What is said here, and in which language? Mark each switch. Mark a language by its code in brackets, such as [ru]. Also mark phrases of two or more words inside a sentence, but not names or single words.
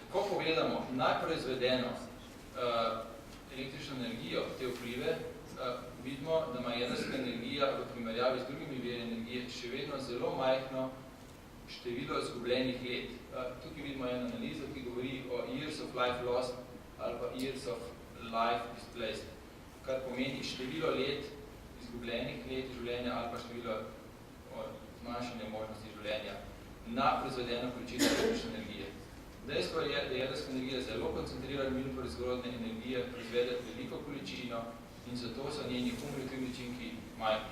[sl] Ko pogledamo najproizvedeno električno energijo, te vplive, vidimo, da ima jedrska energija v primerjavi z drugimi viri energije še vedno zelo majhno število izgubljenih let. Tukaj vidimo eno analizo, ki govori o [en] years of life lost [sl] ali pa [en] years of life displaced, [sl] kar pomeni število let, izgubljenih let življenja ali pa število zmanjšanja možnosti življenja na proizvedeno količino električne energije. Dejstvo je, da jedrska energija zelo koncentrira min proizvodne energije, proizvede veliko količino in zato so njeni kumulativni učinki majhni.